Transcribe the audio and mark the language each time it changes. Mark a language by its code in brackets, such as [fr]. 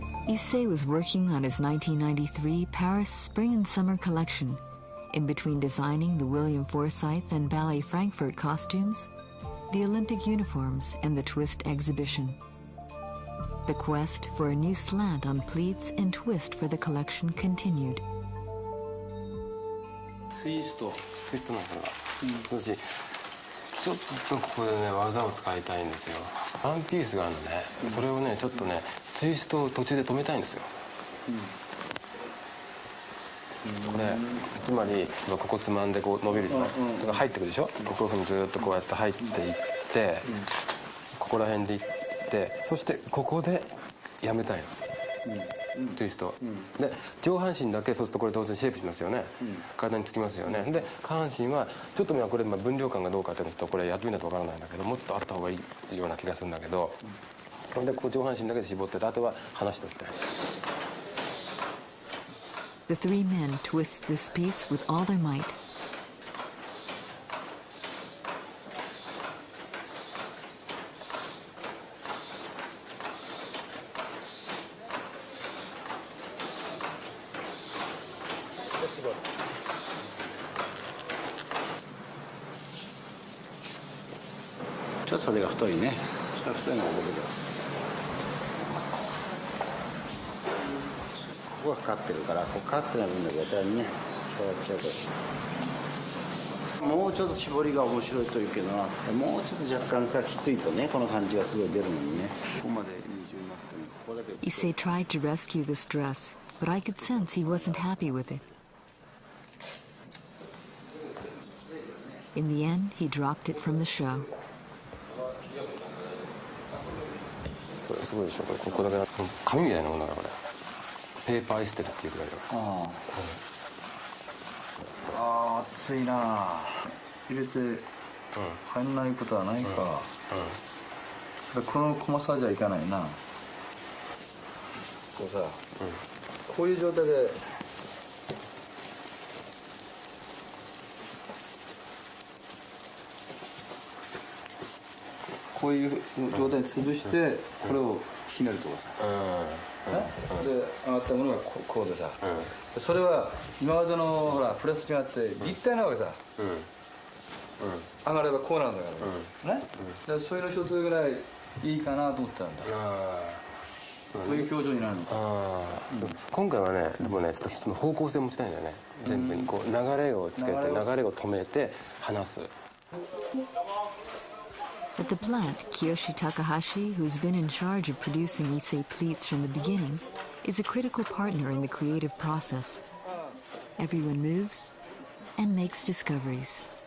[en] Issey was working on his 1993 Paris Spring and Summer collection. In between designing the William Forsythe and Ballet Frankfurt costumes, the Olympic uniforms, and the twist exhibition. The quest for a new slant on pleats and twist for the collection continued. [ja] ツイストなんだが、私ちょっとここでね技を使いたいんですよ。ワンピースがあるのね、それをねちょっとねツイストを途中で止めたいんですよ。これつまりここつまんでこう伸びるじゃない、だから入ってくるでしょ。ここにずっとこうやって入っていって、ここら辺でいって、そしてここでやめたいの。ツイスト、で上半身だけそうするとこれ当然シェイプしますよね、体につきますよね。で下半身はちょっとこれ分量感がどうかっていうのとこれやってみないとわからないんだけど、もっとあった方がいいような気がするんだけど、でこう上半身だけで絞ってて、あとは離しておきたい。 [en] The three men twist this piece with all their might. [ja] ちょっと袖が太いね。下太いのが出てくる。ここがかかってるから、ここかかってない分だけやったらね、こうやっちゃうと。もうちょっと絞りが面白いというけどな、もうちょっと若干さきついとね、この感じがすごい出るのにね。ここまで二重になってる。ここだけ。 [en] Issey tried to rescue this dress, but I could sense he wasn't happy with it. In the end, he dropped it from the show. [ja] これすごいでしょ。ここだけ紙みたいなものだからこれ。ペーパーエステルっていうぐらいだから。熱いな。入れて入んないことはないか。この細さじゃいかないな。こうさ、こういう状態でこういう状態に潰してこれをひねるとかさ、で上がったものがこうでさ、それは今までのほらプレスと違って立体なわけさ、上がればこうなんだからね、でそういうの一つぐらいいいかなと思ったんだ。こういう表情になるのか。今回はねでもねちょっとその方向性を持ちたいんだよね。全部にこう流れをつけて流れを止めて離す。 [en] At the plant, Kiyoshi Takahashi, who's been in charge of producing Issey pleats from the beginning, is a critical partner in the creative process. Everyone moves and makes discoveries.